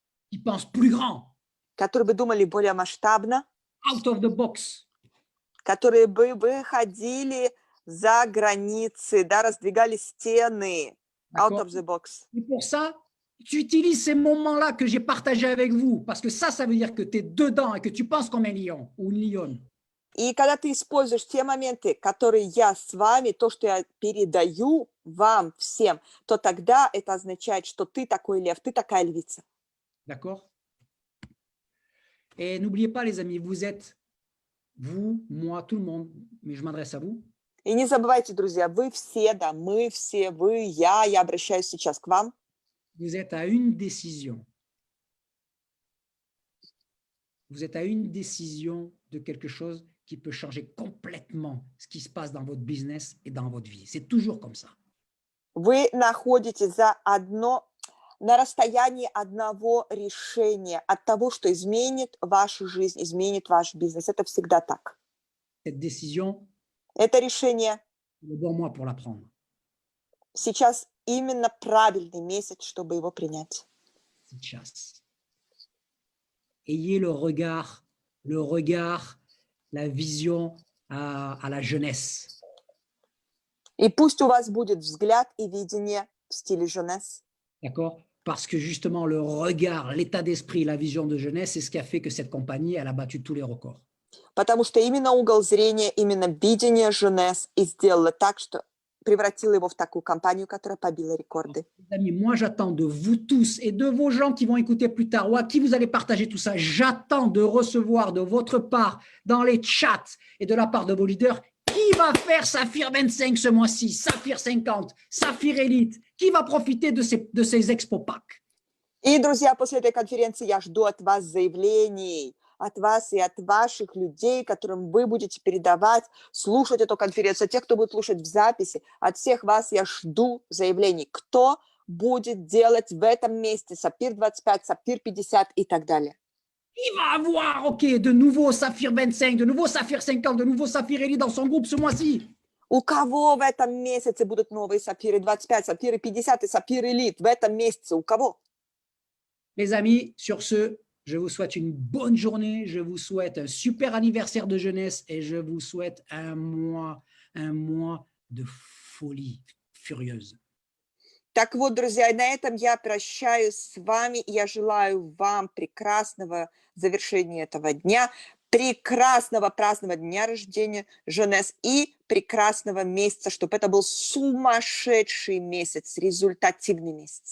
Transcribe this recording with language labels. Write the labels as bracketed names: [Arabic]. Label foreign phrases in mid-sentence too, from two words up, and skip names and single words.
[French] Qui pensent plus grand. [Russian] которые бы думали более масштабно, [English] out of the box. [Russian] которые бы выходили за границы, да, раздвигали стены, [English] out [French] D'accord? [English] of the box. [French] Et pour ça, tu utilises ces moments-là que j'ai partagés avec vous, parce que ça veut dire que tu es dedans et que tu penses comme un lion ou une lionne. [Russian] И когда ты используешь те моменты, которые я с вами, то, что я передаю вам всем, то тогда это означает, что ты такой лев, ты такая львица. [French] D'accord? Et n'oubliez pas, les amis, vous êtes, vous, moi, tout le monde, mais je m'adresse à vous, [Russian] И не забывайте, друзья, вы все, да, мы все, вы, я обращаюсь сейчас к вам. [French] vous êtes à une décision. Vous êtes à une décision de quelque chose qui peut changer complètement ce qui se passe dans votre business et dans votre vie. C'est toujours comme ça. [Russian] Вы находитесь на расстоянии одного решения от того, что изменит вашу жизнь, изменит ваш бизнес. Это всегда так. [French] Cette décision, [Russian] Это решение [French] c'est le bon mois pour la prendre. [Russian] сейчас именно правильный месяц, чтобы его принять. Сейчас. [French] Ayez le regard, la vision à la jeunesse. [Russian] И пусть у вас будет взгляд и видение в стиле jeunesse. [French] D'accord? Parce que justement, le regard, l'état d'esprit, la vision de jeunesse, c'est ce qui a fait que cette compagnie, elle a battu tous les records. [Russian] Потому что именно угол зрения, именно видение jeunesse и сделало так, что превратило его в такую компанию, которая побила рекорды. [French] Les amis, moi, j'attends de vous tous et de vos gens qui vont écouter plus tard ou à qui vous allez partager tout ça, j'attends de recevoir de votre part, dans les chats et de la part de vos leaders, qui va faire Saphir 25 ce mois-ci, Saphir 50, Saphir Elite, qui va profiter de ces Expo Packs. [Russian] И, друзья, после этой конференции я жду от вас заявлений, от вас и от ваших людей, которым вы будете передавать, слушать эту конференцию, тех, кто будет слушать в записи. От всех вас я жду заявлений, кто будет делать в этом месте Сапфир 25, Сапфир 50 и так далее. [French] Il va avoir, OK, de nouveaux Saphir 25, de nouveaux Saphir 50, de nouveaux Saphir Elite dans son groupe ce mois-ci. [Russian] У кого в этом месяце будут новые Сапфиры 25, Сапфиры 50 и Сапфир Элит? В этом месяце у кого? [French] Les amis, sur ce, je vous souhaite une bonne journée, je vous souhaite un super anniversaire de jeunesse et je vous souhaite un mois de folie furieuse. [Russian] Так вот, друзья, и на этом я прощаюсь с вами. Я желаю вам прекрасного завершения этого дня, прекрасного празднования дня рождения Jeunesse и прекрасного месяца, чтобы это был сумасшедший месяц, результативный месяц.